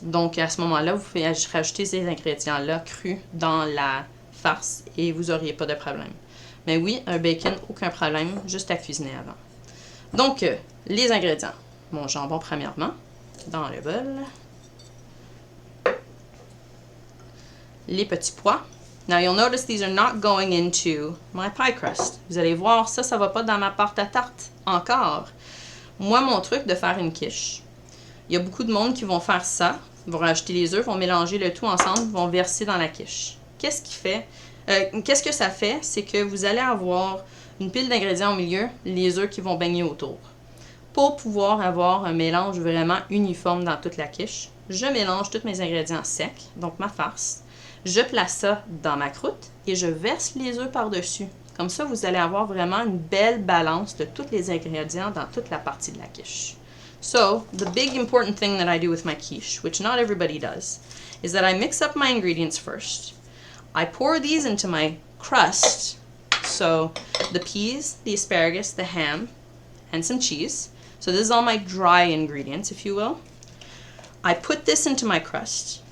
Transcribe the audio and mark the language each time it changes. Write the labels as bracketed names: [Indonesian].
[French] Donc, à ce moment-là, vous pouvez rajouter ces ingrédients-là crus dans la farce et vous n'auriez pas de problème. Mais oui, un bacon, aucun problème, juste à cuisiner avant. Donc, les ingrédients. Mon jambon, premièrement, dans le bol. Les petits pois. [English] Now, you'll notice these are not going into my pie crust. [French] Vous allez voir, ça ne va pas dans ma pâte à tarte encore. Moi, mon truc de faire une quiche, il y a beaucoup de monde qui vont faire ça, vont rajouter les œufs, vont mélanger le tout ensemble, vont verser dans la quiche. Qu'est-ce que ça fait? C'est que vous allez avoir une pile d'ingrédients au milieu, les œufs qui vont baigner autour. Pour pouvoir avoir un mélange vraiment uniforme dans toute la quiche, je mélange tous mes ingrédients secs, donc ma farce. Je place ça dans ma croûte et je verse les œufs par-dessus. Comme ça, vous allez avoir vraiment une belle balance de tous les ingrédients dans toute la partie de la quiche. [English] So, the big important thing that I do with my quiche, which not everybody does, is that I mix up my ingredients first. I pour these into my crust, so the peas, the asparagus, the ham, and some cheese. So this is all my dry ingredients, if you will. I put this into my crust.